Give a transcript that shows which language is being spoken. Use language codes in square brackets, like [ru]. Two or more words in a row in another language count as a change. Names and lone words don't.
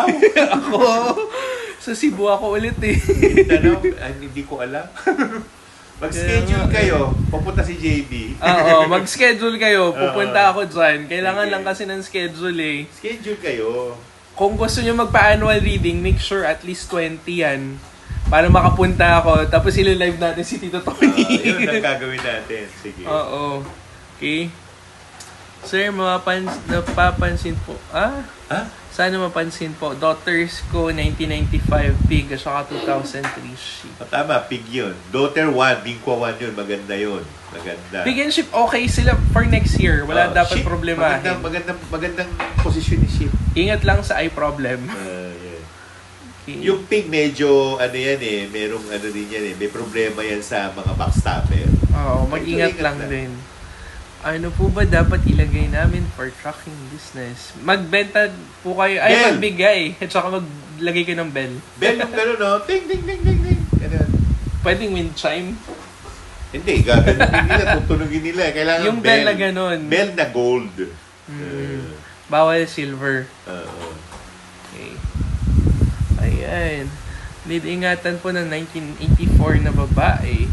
[tl] Ako? Sa Cebu ako ulit Mindanao? Hindi ko alam. Mag-schedule kayo. Pupunta si JB. Oo, mag-schedule kayo. Pupunta ako dyan. Kailangan lang kasi ng schedule Schedule kayo. Kung gusto nyo magpa-annual reading, [en] make sure at least [tl] 20 yan. Para makapunta ako. Tapos ilo-live natin si Tito Tony. Yun ang gagawin natin. Sige. Oo. Okay. Sir, napapansin po. Sana mapansin po. Daughters ko, 1995 pig at saka 2003 sheep. Tama, pig yun. Daughter 1, Bingkwa 1 yun. Maganda yun. Maganda. [en] Pig and sheep, [tl] okay sila [en] for next year. [tl] Wala dapat sheep, problema. Magandang posisyon ni sheep. Ingat lang sa [en] eye problem. [tl] Yeah. Okay. Yung pig medyo, merong din yan may problema yan sa mga backstabber. Oo, mag-ingat lang din. Ano po ba dapat ilagay namin [en] for trucking business? [tl] Magbenta po kayo, magbigay, at saka maglagay kayo ng bell. Bell yung gano'n, no? Ting, ting, ting, ting, ting. Ganun. Pwedeng [en] wind chime? [tl] Hindi, gagawin nila, tutunugin nila. Kailangan Yung bell na gano'n. Bell na gold. Bawal silver. Okay. Ayan. Need ingatan po ng 1984 na babae.